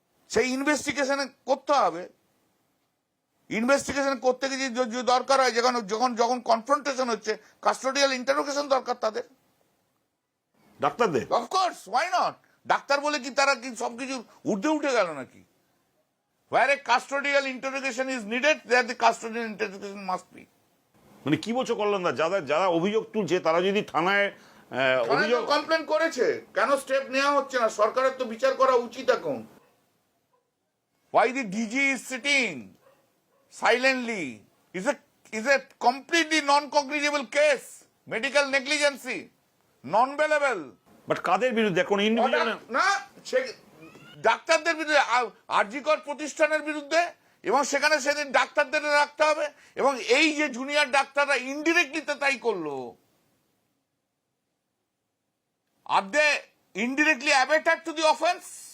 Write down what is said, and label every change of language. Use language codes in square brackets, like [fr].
[bn] সেই ইনভেস্টিগেশন করতে হবে। ইনভেস্টিগেশন করতে গিয়ে যে দরকার হয়, যখন কনফ্রন্টেশন হচ্ছে, কাস্টোডিয়াল ইন্টারোগেশন দরকার তাদের, ডাক্তারদের। [en] Of course, why not? [bn] ডাক্তার বলে কি তারা কি সবকিছু ঊর্ধ্বে উঠে গেল নাকি? [en] Where a custodial interrogation is needed, there the custodial interrogation must be. [bn] মানে কি বলছো কল্যাণদা, যারা অভিযোগ তুলছে তারা যদি থানায় অভিযোগ কমপ্লেন করেছে, কেন স্টেপ নেওয়া হচ্ছে না? সরকারের তো বিচার করা উচিত এখন। [en] Why the DG is sitting silently? Is a completely non-cognizable case, medical negligence, non-bailable. [bn] But কাদের বিরুদ্ধে? কোন ইন্ডিভিজুয়াল না, ডাক্তারদের বিরুদ্ধে, আরজিকর প্রতিষ্ঠানের বিরুদ্ধে, এবং সেখানে সেদিন ডাক্তারদের রাখতে হবে। এবং এই যে জুনিয়র ডাক্তাররা ইনডিরেক্টলি তাই করলো, [en] আর they indirectly abetted to the offence.